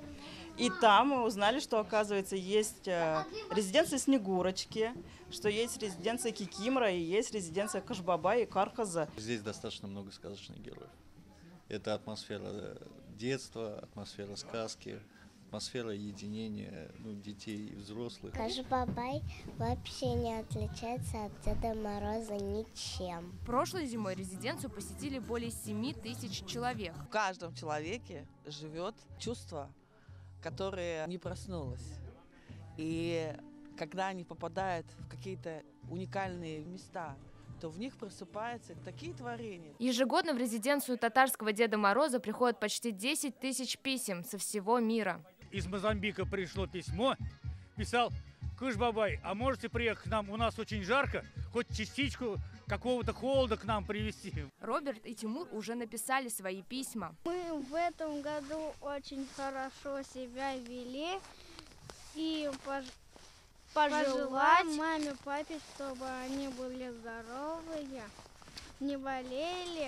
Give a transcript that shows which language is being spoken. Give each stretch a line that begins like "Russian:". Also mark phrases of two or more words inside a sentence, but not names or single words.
Russian: И там мы узнали, что, оказывается, есть резиденция Снегурочки, что есть резиденция Кикимора и есть резиденция Кыш-Бабая и Карказа. Здесь достаточно много сказочных героев. Это атмосфера детства, атмосфера сказки, атмосфера единения детей и взрослых. Кыш-Бабай вообще не отличается от Деда Мороза ничем. Прошлой зимой резиденцию посетили более 7000 человек. В каждом человеке живет чувство, которое не проснулось. И когда они попадают в какие-то уникальные места, то в них просыпаются такие творения. Ежегодно в резиденцию татарского Деда Мороза приходят почти 10 000 писем со всего мира. Из Мозамбика пришло письмо, писал: Кыш-Бабай, а можете приехать к нам, у нас очень жарко, хоть частичку какого-то холода к нам привезти. Роберт и Тимур уже написали свои письма. Мы в этом году очень хорошо себя вели и пожелать маме, папе, чтобы они были здоровые, не болели.